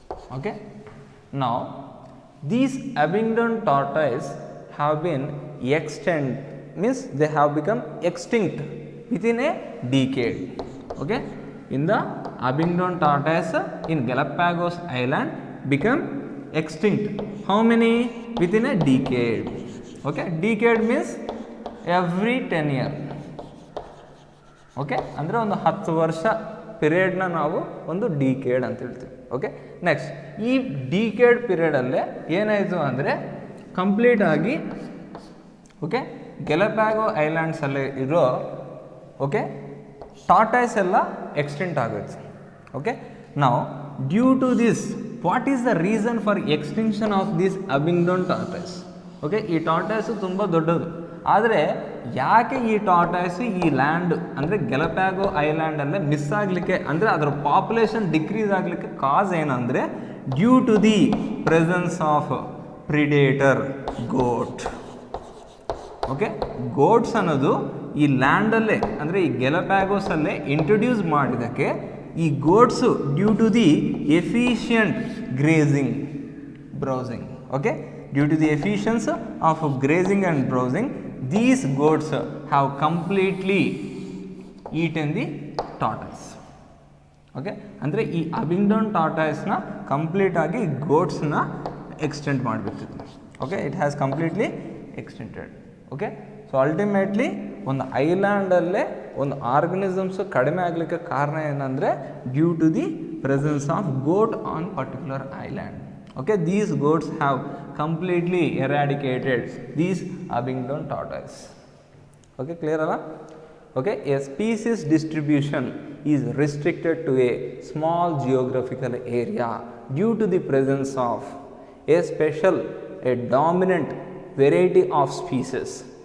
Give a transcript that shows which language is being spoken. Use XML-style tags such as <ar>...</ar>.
<en>Okay, now these Abingdon tortoise have been extinct, means they have become extinct within a decade. Okay, in the Abingdon tortoise in Galapagos Island become extinct. How many? Within a decade. Okay, decade means every 10 years.</en> <kn>Okay, ಅಂದರೆ ಒಂದು 10 ವರ್ಷ ಪೀರಿಯಡ್ನ ನಾವು ಒಂದು decade ಅಂತ ಹೇಳ್ತೀವಿ. Okay, next ಈ decade ಪೀರಿಯಡಲ್ಲೇ ಏನಾಯಿತು ಅಂದರೆ ಕಂಪ್ಲೀಟಾಗಿ ಓಕೆ ಗೆಲಪ್ಯಾಗೋ ಐಲ್ಯಾಂಡ್ಸಲ್ಲಿ ಇರೋ ಓಕೆ ಟಾರ್ಟಾಯ್ಸ್ ಎಲ್ಲ ಎಕ್ಸ್ಟೆಂಟ್ ಆಗುತ್ತೆ.</kn> <en>Okay, ನಾವು due to this what is the reason for extinction of this Abingdon tortoise?</en> <kn>Okay, ಈ ಟಾರ್ಟಾಯ್ಸು ತುಂಬ ದೊಡ್ಡದು. ಆದರೆ ಯಾಕೆ ಈ ಟಾರ್ಟಾಯ್ಸು ಈ ಲ್ಯಾಂಡ್ ಅಂದರೆ ಗೆಲಪ್ಯಾಗೋ ಐಲ್ಯಾಂಡಲ್ಲೇ ಮಿಸ್ ಆಗಲಿಕ್ಕೆ, ಅಂದರೆ ಅದರ ಪಾಪ್ಯುಲೇಷನ್ ಡಿಕ್ರೀಸ್ ಆಗಲಿಕ್ಕೆ ಕಾಸ್ ಏನಂದರೆ</kn> <en>Due to the presence of predator goat.</en> <kn>Okay, goats ಅನ್ನೋದು ಈ ಲ್ಯಾಂಡಲ್ಲೇ ಅಂದರೆ ಈ ಗೆಲಪ್ಯಾಗೋಸಲ್ಲೇ ಇಂಟ್ರೊಡ್ಯೂಸ್ ಮಾಡಿದ್ದಕ್ಕೆ ಈ ಗೋಟ್ಸು</kn> <en>Due to the efficient grazing browsing. Okay, due to the efficiency of grazing and browsing, these goats have completely eaten the tortoise.</en> <kn>Okay, ಅಂದರೆ ಈ ಅಬಿಂಗ್ಡನ್ ಟಾರ್ಟಾಯ್ಸ್ನ ಕಂಪ್ಲೀಟಾಗಿ ಗೋಟ್ಸ್ನ extend ಮಾಡಿಬಿಡ್ತಿತ್ತು.</kn> <en>Okay, it has completely extincted. Okay, so ultimately</en> <kn>ಒಂದು ಐಲ್ಯಾಂಡಲ್ಲೇ ಒಂದು organisms ಕಡಿಮೆ ಆಗಲಿಕ್ಕೆ ಕಾರಣ ಏನಂದರೆ</kn> <en>Due to the presence of goat on particular island. Okay, these goats have completely eradicated these Abingdon tortoise. Okay, clear alla? Okay, a species distribution is restricted to a small geographical area due to the presence of a dominant variety of species.</en>